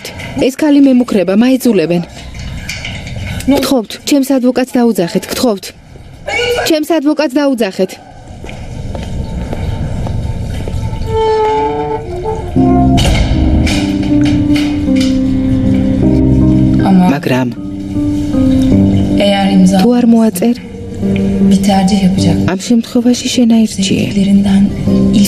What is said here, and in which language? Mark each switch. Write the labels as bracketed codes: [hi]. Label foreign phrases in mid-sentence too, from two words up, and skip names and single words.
[ka] ეს ქალი მემუქრება, მაეძულებენ. გთხოვთ, ჩემს ადვოკატს დაუძახეთ, გთხოვთ. ჩემს ადვოკატს დაუძახეთ. მაგრამ [tr] Eğer imza [ka] თუ არ მოაწერ, [tr] bir tercih yapacak. [ka] ამ შემთხვევაში შენ აირჩიე. [tr] Sevdiklerinden ilk